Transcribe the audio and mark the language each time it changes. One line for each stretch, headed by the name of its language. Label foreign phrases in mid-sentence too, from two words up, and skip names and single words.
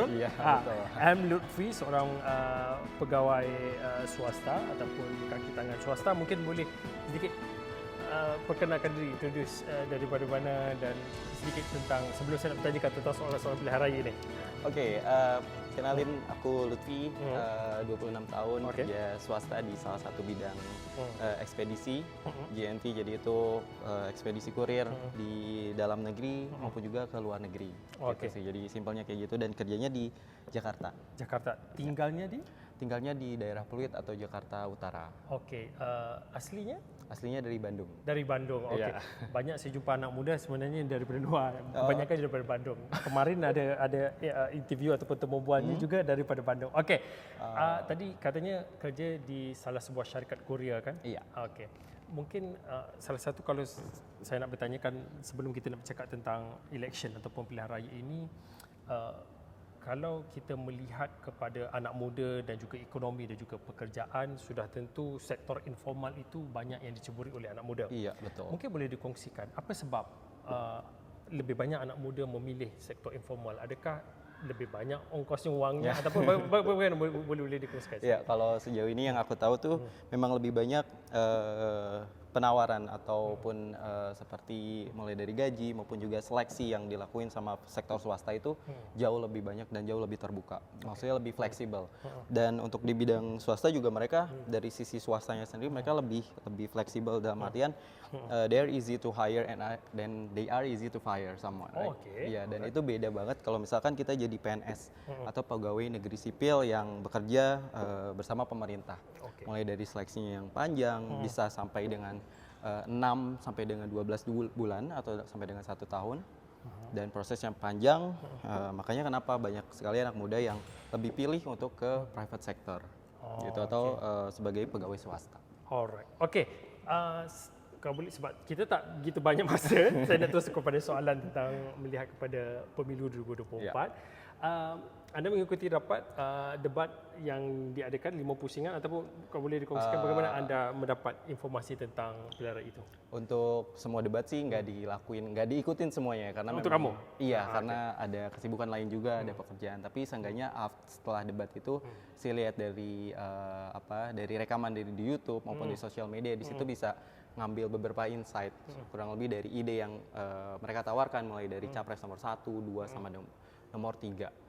Malay: Ya, betul. M. Lutfi, seorang pegawai swasta ataupun kaki tangan swasta. Mungkin boleh sedikit perkenalkan diri, introduce daripada mana, dan sedikit tentang, sebelum saya nak bertanyakan tentang soalan-soalan pilihan raya ni.
Indonesian: Okey, kenalin aku Lutfi, 26 tahun, kerja swasta di salah satu bidang ekspedisi GNT, jadi itu ekspedisi kurir di dalam negeri maupun juga ke luar negeri. Gitu sih. Jadi simpelnya kayak gitu, dan kerjanya di Jakarta.
Malay: Jakarta. Tinggalnya di?
Indonesian: tinggalnya di daerah Pluit atau Jakarta Utara.
Malay: Okey, aslinya?
Indonesian: Aslinya dari Bandung.
Malay: Dari Bandung, okey.
Indonesian: Iya.
Malay: Banyak saya jumpa anak muda sebenarnya daripada luar, kebanyakan daripada Bandung. Kemarin ada interview ataupun temu bualnya juga daripada Bandung. Okey, tadi katanya kerja di salah sebuah syarikat Korea kan?
Indonesian: Iya.
Malay: Okey. Mungkin salah satu kalau saya nak bertanyakan sebelum kita nak bercakap tentang election ataupun pilihan raya ini, kalau kita melihat kepada anak muda dan juga ekonomi dan juga pekerjaan, sudah tentu sektor informal itu banyak yang diceburi oleh anak muda.
Indonesian: Iya, betul.
Malay: Mungkin boleh dikongsikan apa sebab lebih banyak anak muda memilih sektor informal? Adakah lebih banyak ongkosnya, wangnya, ataupun bagaimana boleh dikongsikan?
Indonesian: Ya, kalau sejauh ini yang aku tahu tuh memang lebih banyak penawaran ataupun seperti mulai dari gaji maupun juga seleksi yang dilakuin sama sektor swasta itu jauh lebih banyak dan jauh lebih terbuka. Maksudnya lebih fleksibel. Dan untuk di bidang swasta juga mereka dari sisi swastanya sendiri mereka lebih fleksibel dalam artian
English: they are easy to hire and then they are easy to fire someone, right?
Indonesian: Iya, dan itu beda banget kalau misalkan kita jadi PNS atau pegawai negeri sipil yang bekerja bersama pemerintah. Mulai dari seleksinya yang panjang bisa sampai dengan 6 sampai dengan 12 bulan atau sampai dengan 1 tahun dan proses yang panjang, makanya kenapa banyak sekali anak muda yang lebih pilih untuk ke
English: private sector
Indonesian: gitu atau sebagai pegawai swasta.
English: Alright, okey.
Malay: Kau boleh, sebab kita tak begitu banyak masa, saya nak terus kepada soalan tentang melihat kepada pemilu 2024. Anda mengikuti rapat debat yang diadakan 5 pusingan ataupun kau boleh dikongsikan bagaimana anda mendapat informasi tentang pilihan raya itu?
Indonesian: Untuk semua debat sih nggak diikutin semuanya karena untuk memang, kamu? Iya, karena ada kesibukan lain juga, ada pekerjaan. Tapi seenggaknya setelah debat itu saya lihat dari dari rekaman dari di YouTube maupun di sosial media, di situ bisa ngambil beberapa insight kurang lebih dari ide yang mereka tawarkan mulai dari capres nomor 1, 2 sama nomor 3.